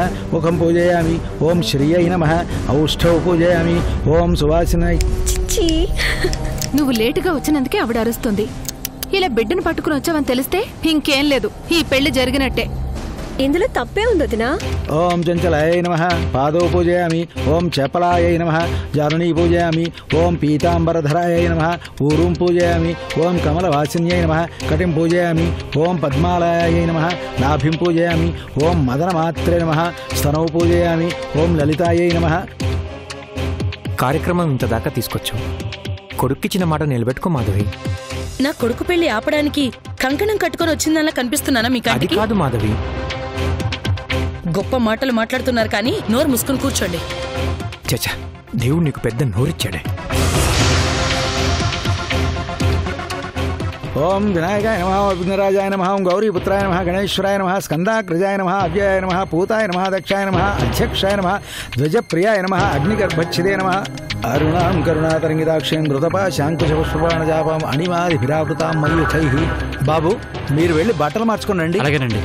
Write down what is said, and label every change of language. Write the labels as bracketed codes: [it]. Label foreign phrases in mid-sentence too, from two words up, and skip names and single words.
[sa] मुखं पूजयामि। ओम श्रियै नमः। औष्ठौ पूजयामि। ओम सुवासिनै। [te] చిచ్చి, నువ్వు లేటుగా వచ్చినందుకే ఆవిడ అరుస్తుంది. ఇలా బిడ్డను పట్టుకుని వచ్చావని తెలిస్తే ఇంకేం లేదు, ఈ పెళ్లి జరిగినట్టే. ఇందులో తప్పే ఉంది వదినా. [sa] ओम चंचलाय नमः। पादौ पूजयामि। ओम चपलाय नमः। जारुणी पूजयामि। ओम पीतांबरधराय नमः। ऊरुं पूजयामि। ओम कमलवासिन्यै नमः। कटिं पूजयामि। ओम पद्मालयाय नमः। नाभिं पूजयामि। ओम मदनमात्रे नमः। स्तनौ पूजयामि। ओम ललितायै नमः। [te] కార్యక్రమం ఇంత దాకా తీసుకొచ్చాం. కొడుక్కిచ్చిన మాట నిలబెట్టుకో మాధవి. నా కొడుకు పెళ్లి ఆపడానికి కంకణం కట్టుకొని వచ్చిందలా కనిపిస్తున్నానా మీ కంటికి? కాదు మాధవి. గొప్ప మాటలు మాట్లాడుతున్నారు కానీ నోరు మూసుకుని కూర్చోండి. చచ్చా, దేవుడు నీకు పెద్ద నోరిచ్చాడే. [sa] ओम विनायकाय नमः। विघ्नराजाय नमः। ओम गौरीपुत्राय नमः। गणेश्वराय नमः। स्कंदाग्रजाय नमः। अव्ययाय नमः। पूताय नमः। दक्षाय नमः। अध्यक्षाय नमः। ध्वजप्रियाय नमः। अग्निगर्भच्छिदे नमः। अरुणां करुणातरंगिताक्षीं घृतपाशांकुशपुष्पबाणजापां अणिमादिभिरावृतां मयूखैः। [te] बाबू, మీరు వెళ్ళి బట్టలు మార్చుకొని రండి. అలాగేనండి.